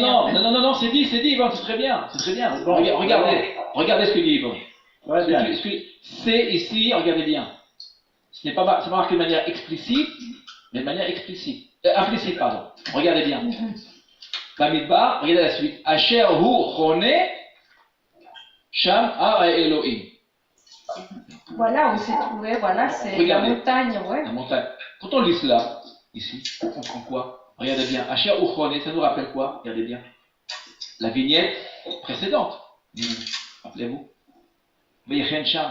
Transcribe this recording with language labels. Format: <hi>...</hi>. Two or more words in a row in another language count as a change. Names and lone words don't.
<fr>Non, c'est dit, Yvonne, c'est très bien, Bon, regardez ce que dit Yvonne. C'est ici, regardez bien. C'est pas marqué de manière explicite, mais de manière implicite, pardon. Regardez bien. Bamidbar, regardez la suite.</fr> <he>אשר הוא חונה שם הר אלהים.</he> <fr>Voilà, où s'est trouvé, voilà, c'est la montagne, ouais. La montagne. Quand on lit cela, ici, on comprend quoi? Regardez bien.</fr> <he>אשר הוא חונה,</he> <fr>ça nous rappelle quoi? Regardez bien. La vignette précédente. Rappelez-vous.</fr> <he>ויחן שם.</he>